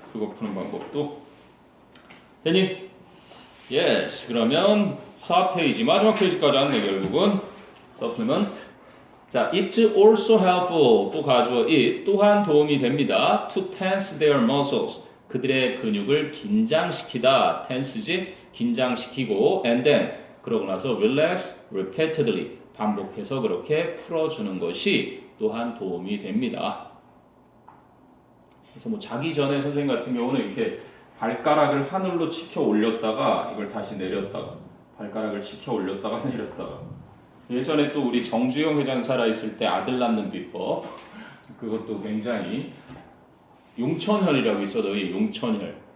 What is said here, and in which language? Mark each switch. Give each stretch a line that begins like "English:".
Korean: 그거 푸는 방법도 되니? Yes. 그러면 4페이지 마지막 페이지까지 왔네 결국은.
English: Supplement. 자, it's also helpful.
Korean: 또 가주어 it 또한 도움이 됩니다.
English: To tense their muscles.
Korean: 그들의 근육을 긴장시키다. tense지 긴장시키고 and then 그러고 나서
English: relax repeatedly.
Korean: 반복해서 그렇게 풀어주는 것이 또한 도움이 됩니다. 그래서 뭐 자기 전에 선생님 같은 경우는 이렇게 발가락을 하늘로 치켜 올렸다가 이걸 다시 내렸다가 발가락을 치켜 올렸다가 내렸다가 예전에 또 우리 정주영 회장 살아있을 때 아들 낳는 비법 그것도 굉장히 용천혈이라고 있어. 너희 용천혈